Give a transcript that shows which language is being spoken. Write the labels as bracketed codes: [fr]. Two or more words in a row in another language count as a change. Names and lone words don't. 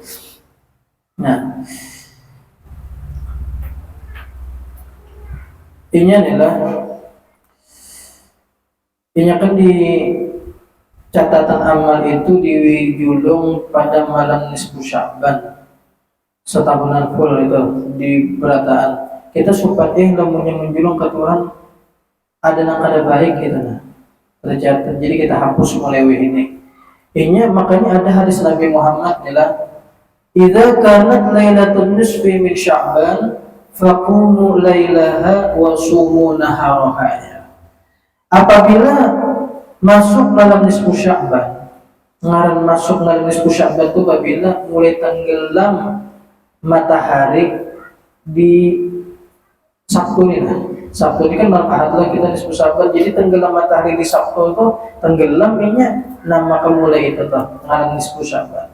[bjn] Nah, ini adalah ini akan di catatan amal itu dijulung pada malam nisfu Sya'ban, setahunan full itu di berataan. Kita supaya lamunnya menjulung ke Tuhan ada nang kada baik gitu nah. Tercatat. Jadi kita hapus mulai ini. Ini makanya ada hadis Nabi Muhammad adalah [ar] إذا كانت ليلة النصف من شعبان فقوموا ليلها وصوموا نهارها. [bjn] Apabila masuk malam nisfu Sya'ban, ngaran masuk malam nisfu Sya'ban itu apabila mulai tenggelam matahari di Sabtu ini lah. Sabtu ini kan malam ahad lah kita nisfu Sya'ban, jadi tenggelam matahari di Sabtu itu tenggelam ini nama kemulai itu tuh ngaran nisfu Sya'ban.